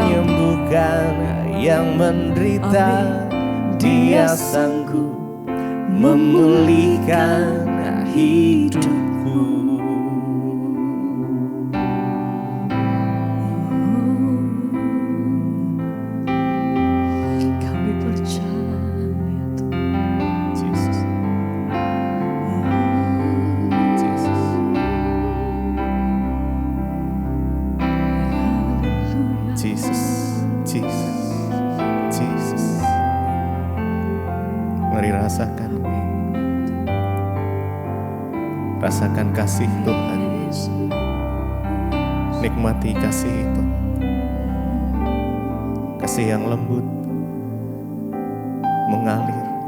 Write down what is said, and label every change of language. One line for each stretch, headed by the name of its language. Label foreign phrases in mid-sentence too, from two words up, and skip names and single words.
Indonesian: menyembuhkan yang menderita. Dia sanggup memulihkan hidupku. Kami percaya, Tuhan. Jesus. Jesus. Haleluya. Jesus. Jesus. Jesus. Mari rasakan kasih Tuhan. Nikmati kasih itu, kasih yang lembut mengalir.